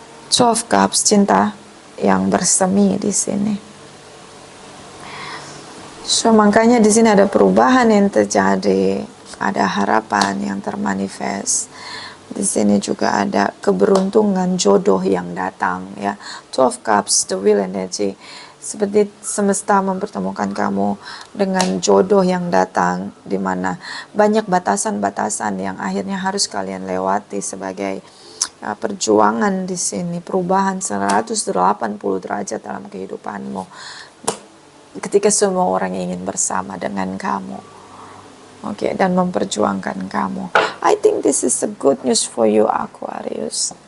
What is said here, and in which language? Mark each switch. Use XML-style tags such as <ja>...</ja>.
<id>Two of Cups, cinta yang bersemi di sini. So makanya di sini ada perubahan yang terjadi, ada harapan yang termanifest. Di sini juga ada keberuntungan, jodoh yang datang ya.</id> <en>Two of Cups, the will energy.</en> <id>Seperti semesta mempertemukan kamu dengan jodoh yang datang, di mana banyak batasan-batasan yang akhirnya harus kalian lewati sebagai perjuangan di sini, perubahan 180 derajat dalam kehidupanmu. Ketika semua orang ingin bersama dengan kamu, oke, dan memperjuangkan kamu.</id> <en>I think this is a good news for you, Aquarius.</en>